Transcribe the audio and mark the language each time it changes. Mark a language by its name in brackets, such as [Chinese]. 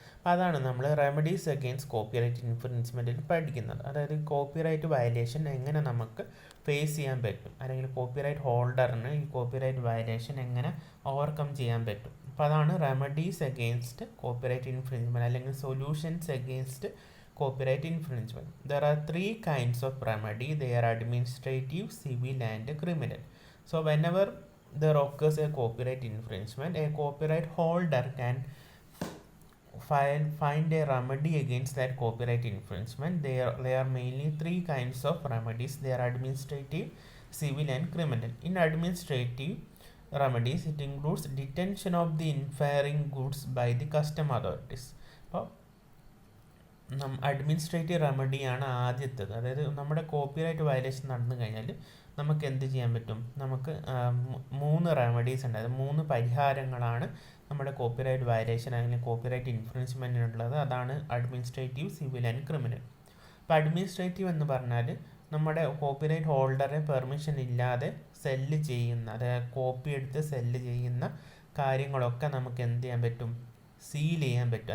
[Malayalam] അതാണ് നമ്മൾ remedies against copyright ഇൻഫ്രിഞ്ച്മെൻറ്റിൽ പഠിക്കുന്നത്. അതായത് കോപ്പിറൈറ്റ് വയലേഷൻ എങ്ങനെ നമുക്ക് ഫേസ് ചെയ്യാൻ പറ്റും, അല്ലെങ്കിൽ കോപ്പിറൈറ്റ് ഹോൾഡറിന് ഈ കോപ്പിറൈറ്റ് വയലേഷൻ എങ്ങനെ ഓവർകം ചെയ്യാൻ പറ്റും. അപ്പോൾ അതാണ് റെമഡീസ് അഗെയിൻസ്റ്റ് കോപ്പിറൈറ്റ് ഇൻഫ്രിഞ്ച്മെൻറ്റ്, അല്ലെങ്കിൽ solutions against copyright infringement. [English] There are 3 kinds of remedy. They are administrative, civil and criminal. So whenever there occurs a copyright infringement, a copyright holder can find a remedy against that copyright infringement. There are mainly 3 kinds of remedies. They are administrative, civil and criminal. In administrative remedies, it includes detention of the infringing goods by the custom authorities. [Malayalam] Administrative റെമഡിയാണ് ആദ്യത്തേത്. അതായത് നമ്മുടെ copyright violation നടന്നു കഴിഞ്ഞാൽ നമുക്ക് എന്ത് ചെയ്യാൻ പറ്റും? നമുക്ക് 3 റെമഡീസ് ഉണ്ട്. അതായത് 3 പരിഹാരങ്ങളാണ് നമ്മുടെ കോപ്പിറൈറ്റ് വയലേഷൻ അല്ലെങ്കിൽ കോപ്പിറൈറ്റ് ഇൻഫ്രിഞ്ച്മെൻറ്റിനുള്ളത്. അതാണ് അഡ്മിനിസ്ട്രേറ്റീവ്, സിവിൽ ആൻഡ് ക്രിമിനൽ. അപ്പോൾ അഡ്മിനിസ്ട്രേറ്റീവ് എന്ന് പറഞ്ഞാൽ നമ്മുടെ കോപ്പിറൈറ്റ് ഹോൾഡറെ പെർമിഷൻ ഇല്ലാതെ സെല്ല് ചെയ്യുന്ന, അതായത് കോപ്പി എടുത്ത് സെല്ല് ചെയ്യുന്ന കാര്യങ്ങളൊക്കെ നമുക്ക് എന്ത് ചെയ്യാൻ പറ്റും? സീൽ ചെയ്യാൻ പറ്റും.